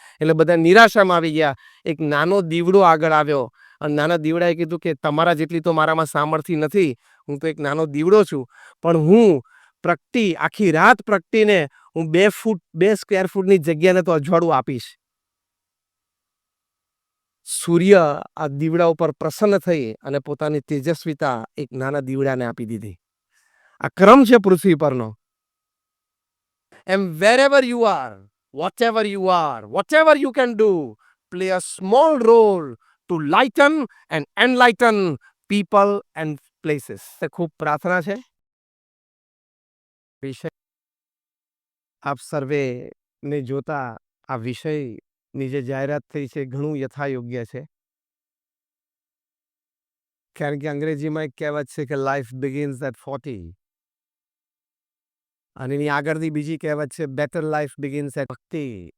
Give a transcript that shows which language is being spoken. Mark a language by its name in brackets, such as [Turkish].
[Gujarati] એટલે બધા નિરાશામાં આવી ગયા. એક નાનો દીવડો આગળ આવ્યો અને નાના દીવડાએ કીધું કે તમારા જેટલી તો મારામાં સામર્થ્ય નથી, હું તો એક નાનો દીવડો છું, પણ હું પ્રગટી આખી રાત પ્રગટીને હું 2 સ્ક્વેર ફૂટની જગ્યાને તો અજવાળું આપીશ. સૂર્ય આ દીવડા ઉપર પ્રસન્ન થઈ અને પોતાની તેજસ્વીતા એક નાના દીવડાને આપી દીધી. આ ક્રમ છે પૃથ્વી પરનો. [English] And wherever you are, whatever you are, whatever you can do, play a small role to lighten and enlighten people and places. [Gujarati] ખૂબ પ્રાર્થના છે. વિષય આપ સર્વે ને જોતા આ વિષયની જે જાહેરાત થઈ છે ઘણું યથાયોગ્ય છે. કારણ કે અંગ્રેજીમાં એક કહેવત છે કે [English] life begins at 40 [Gujarati] અને એની આગળની બીજી કહેવત છે [English] Better life begins at 50.